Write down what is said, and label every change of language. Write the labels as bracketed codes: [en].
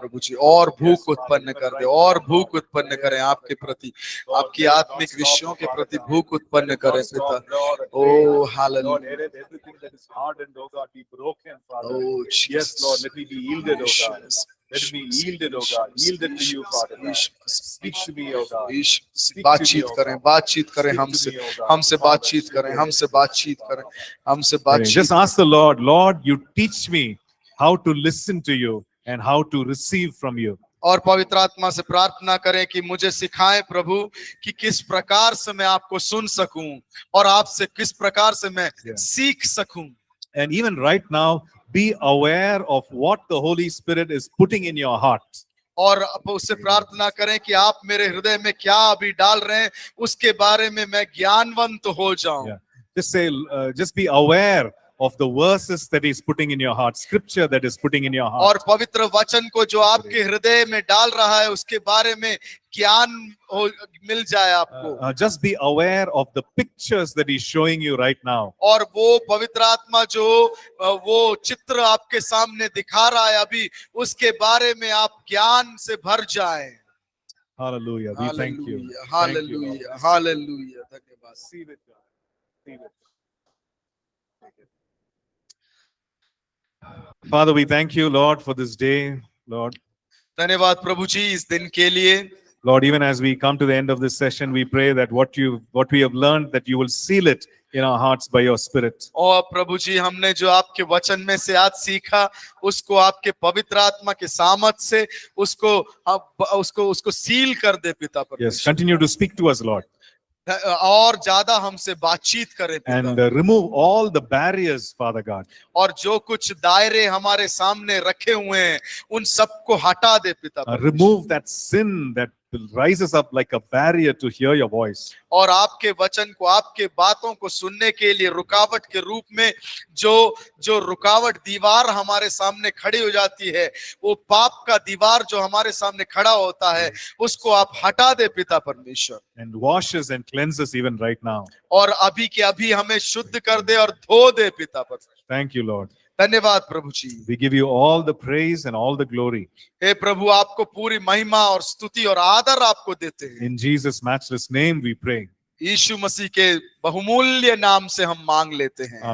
[hi] प्रभु जी, और भूख उत्पन्न कर दे, और भूख उत्पन्न करें आपके प्रति, आपकी आत्मिक विषयों के प्रति भूख उत्पन्न करें पिता। ओ hallelujah, [en] Lord, let everything that is hardened, oh God, be broken, Father. Oh Yes, Lord, let me be yielded, oh God. Let me be yielded, oh God. Yielded to you, Father God. Speak to me, oh God. [hi] बातचीत करें, बातचीत करें हमसे, हमसे बातचीत करें, हमसे बातचीत करें, हमसे बातचीत। [en] Just ask the Lord, Lord, you teach me how to listen to you and how to receive from you. [hi] और पवित्र आत्मा से प्रार्थना करें कि मुझे सिखाएं प्रभु कि किस प्रकार से मैं आपको सुन सकूं और आपसे किस प्रकार से मैं सीख सकूं। [en] And even right now, be aware of what the Holy Spirit is putting in your heart. [hi] और उससे प्रार्थना करें कि आप मेरे हृदय में क्या अभी डाल रहे हैं उसके बारे में मैं ज्ञानवंत हो जाऊं। [en] Yeah. Just say, just be aware of the verses that He's putting in your heart, scripture that is putting in your heart. [hi] और पवित्र वचन को जो आपके हृदय में डाल रहा है उसके बारे में ज्ञान मिल जाए आपको। [en] Just be aware of the pictures that He's showing you right now. [hi] और वो पवित्र आत्मा जो वो चित्र आपके सामने दिखा रहा है अभी, उसके बारे में आप ज्ञान से भर जाएं। [en] Hallelujah. We thank you. [hi] Hallelujah, hallelujah, धन्यवाद। [en] Receive it, God. Receive it. Father, we thank you, Lord, for this day, Lord. [hi] धन्यवाद प्रभु जी इस दिन के लिए। [en] Lord, even as we come to the end of this session, we pray that what we have learned, that you will seal it in our hearts by your Spirit. [hi] और प्रभु जी हमने जो आपके वचन में से आज सीखा उसको आपके पवित्र आत्मा के सामर्थ से उसको सील कर दे पिता परमेश्वर। [en] Yes, continue to speak to us, Lord. [hi] और ज्यादा हमसे बातचीत करें [en] And [hi] पिता। [en] remove all the barriers, Father God. [hi] और जो कुछ दायरे हमारे सामने रखे हुए हैं उन सबको हटा दे पिता परमेश्वर। [en] Remove that sin that rises up like a barrier to hear your voice. [hi] और आपके वचन को, आपके बातों को सुनने के लिए रुकावट के रूप में जो रुकावट दीवार हमारे सामने खड़ी हो जाती है, वो पाप का दीवार जो हमारे सामने खड़ा होता है उसको आप हटा दे पिता परमेश्वर। [en] And wash us and cleanse us even right now. [hi] और अभी के अभी हमें शुद्ध कर दे और धो दे पिता परमेश्वर। [en] Thank you, Lord. [hi] धन्यवाद प्रभु जी। [en] We give you all the praise and all the glory. [hi] हे प्रभु, आपको पूरी महिमा और स्तुति और आदर आपको देते हैं। [en] In Jesus' matchless name we pray. [hi] यीशु मसीह के बहुमूल्य नाम से हम मांग लेते हैं।